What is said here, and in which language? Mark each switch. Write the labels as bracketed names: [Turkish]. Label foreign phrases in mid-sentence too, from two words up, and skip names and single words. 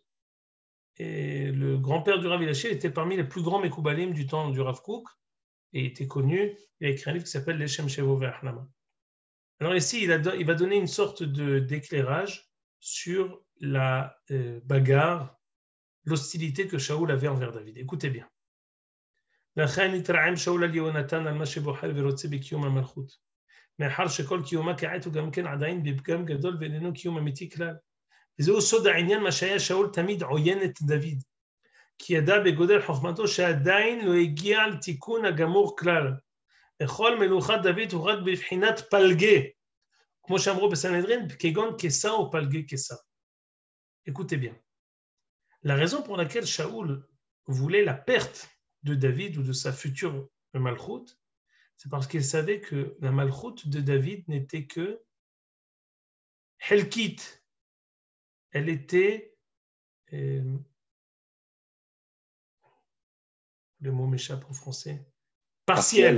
[French] Et le grand-père du Rav Eliashiv était parmi les plus grands Mekoubalim du temps du Rav Kook et était connu. Il a écrit un livre qui s'appelle l'Echem Shevo Ve'ahlama. Alors ici, il va donner une sorte d'éclairage sur la bagarre, l'hostilité que Shaoul avait envers David. Écoutez bien. [Hebrew] מאחר שכל קיומה כעת הוא גם כן עדיין בפגם גדול ואיננו קיום אמיתי כלל. וזהו סוד העניין מה שהיה שאול תמיד עוין את דוד. כי ידע בגודל חוכמתו שעדיין לא הגיע לתיקון הגמור כלל. לכל מלוכת דוד הוא רק בבחינת פלגה. כמו שאמרו בסנהדרין, כגון קיסר או פלגה קיסר. [French] Écoutez bien. La raison pour laquelle Shaoul voulait la perte de David ou de sa future malchoute, c'est parce qu'il savait que la malchoute de David n'était que helkit. Elle était, le mot m'échappe en français, partielle.